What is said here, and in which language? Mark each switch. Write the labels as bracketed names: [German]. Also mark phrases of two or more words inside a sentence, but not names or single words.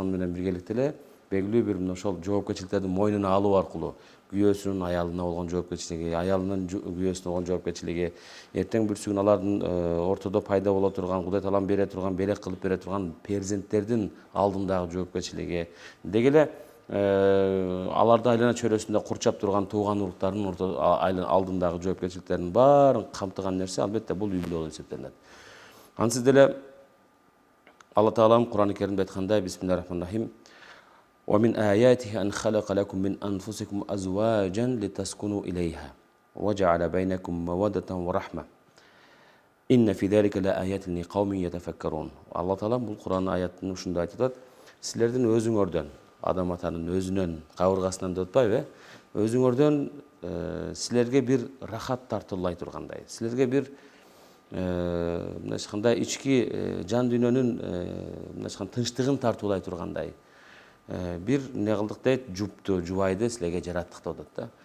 [Kyrgyz] менен биргеликте эле белгилүү бир ошол жоопкерчиликтерди мойнуна алуу аркылуу күйөөсүнүн аялына болгон жоопкерчилиги, аялынын күйөөсүнө болгон жоопкерчилиги, эртең бүрсүгүн алардын ортодо пайда боло турган, Кудай Таалам бере турган, белек кылып бере турган перзенттердин алдындагы жоопкерчилиги, деги эле аларды айлана чөйрөсүндө курчап турган тууган уруктардын алдындагы жоопкерчиликтердин баарын камтыган нерсе албетте бул үй бүлө болуп эсептелинет. Ансыз деле Алла Таалам Кур'ан-ы Керимде айткандай, [Arabic] بسم الله الرحمن الرحيم ومن آياته أن خلق لكم من أنفسكم أزواجا لتسكنوا إليها وجعل بينكم مودة ورحمة. إن في ذلك لآيات لقوم يتفكرون." [Kyrgyz] Алла Таалам бул Кур'ан аятын ушундай айтат: "Силердин өзүңөрдөн, адам атанын өзүнөн, кабыргасынан деп атпайбы, өзүңөрдөн силерге бир рахат тартуулай тургандай, силерге бир мындай ички жан дүйнөнүн тынчтыгын тартуулай тургандай бир эмне кылдык дейт, жупту, жубайды силерге жараттык деп атат да.